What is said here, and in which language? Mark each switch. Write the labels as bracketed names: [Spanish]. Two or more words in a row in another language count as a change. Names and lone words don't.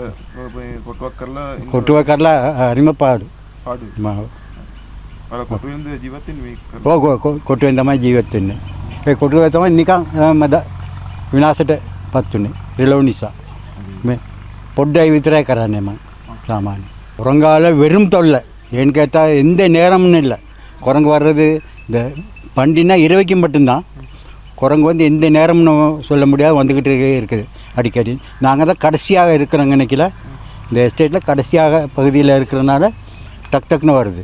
[Sinhala] කොටුවක් කරලා හරිම පාඩු. වල කොටුවෙන්ද ජීවත් වෙන්නේ මේ? ඔව් කොටුවෙන් තමයි ජීවත් වෙන්නේ. ඒ කොටුවේ තමයි නිකන් මද විනාශයටපත් උනේ රිලව් නිසා. මේ පොඩ්ඩයි විතරයි කරන්නේ මම சாமானி. [Tamil] குரங்கால வெறும் தொல்லை. ஏன்னு கேட்டால் எந்த நேரம்னு இல்லை. குரங்கு வர்றது இந்த பண்டினா இரவைக்கும் மட்டும்தான். குரங்கு வந்து எந்த நேரம்னு சொல்ல முடியாது, வந்துக்கிட்டு இருக்குது அடிக்கடி. நாங்கள் தான் கடைசியாக இருக்கிறோங்க நினைக்கல. இந்த எஸ்டேட்டில் கடைசியாக பகுதியில் இருக்கிறனால டக்குன்னு வருது.